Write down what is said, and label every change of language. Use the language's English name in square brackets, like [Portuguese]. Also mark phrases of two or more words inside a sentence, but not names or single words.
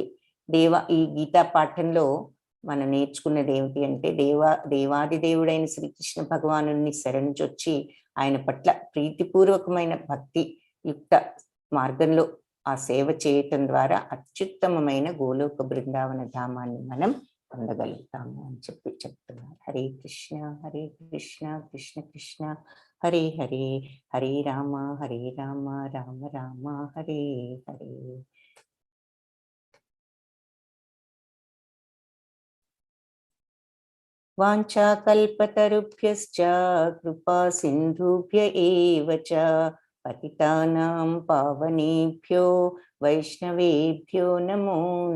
[Telugu] ఈ గీతా పాఠంలో మనం నేర్చుకున్నది ఏమిటి అంటే, దేవాది దేవుడైన శ్రీకృష్ణ భగవానుని శరణుజొచ్చి ఆయన పట్ల ప్రీతిపూర్వకమైన భక్తి యుక్త మార్గంలో ఆ సేవ చేయటం ద్వారా అత్యుత్తమమైన గోలోక బృందావన ధామాన్ని మనం పొందగలుగుతాము అని చెప్తున్నారు. [Sanskrit] హరే కృష్ణ కృష్ణ కృష్ణ హరే హరే, హరే రామ రామ రామ హరే హరే. వాంఛాకల్పతరుభ్యశ్చ కృపా సింధుభ్య ఏవ చ పతితానాం పావనేభ్యో వైష్ణవేభ్యో నమో నమః.